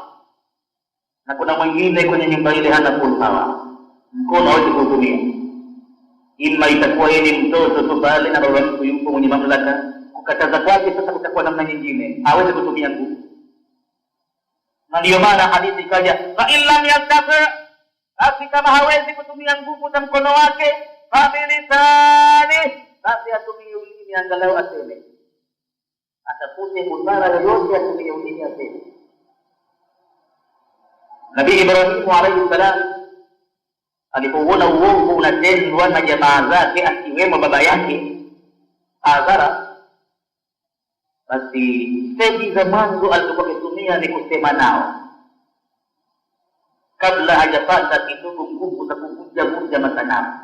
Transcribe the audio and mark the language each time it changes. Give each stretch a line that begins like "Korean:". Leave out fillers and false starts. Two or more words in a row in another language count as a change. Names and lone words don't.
Swahili: Na kuna mwingine kwenye nyumba ile hana
English: full power,
Swahili: mkono hawezi kutumia. Ima itakuwa yeye ni mtoto tu pale na baba mtu yuko mwenye mamlaka, kukataza kwake sasa kutakuwa namna nyingine, hawezi kutumia nguvu. Na ndiyo maana hadithi ikaja,
Arabic: فإن لم يستطع,
Swahili: basi kama hawezi kutumia nguvu za mkono wake,
Arabic: فبلسانه,
Swahili: basi atumie ulimi, angalau aseme, atafute busara yoyote, atumie ulimi aseme. Nabii Ibrahim
Arabic: عليه السلام
Swahili: alipoona uovu unatendwa na jamaa zake, akiwemo baba yake Azara, basi steji za mwanzo alizokuwa akitumia ni kusema nao, kabla hajapata kidogo nguvu za kuvunja masanamu.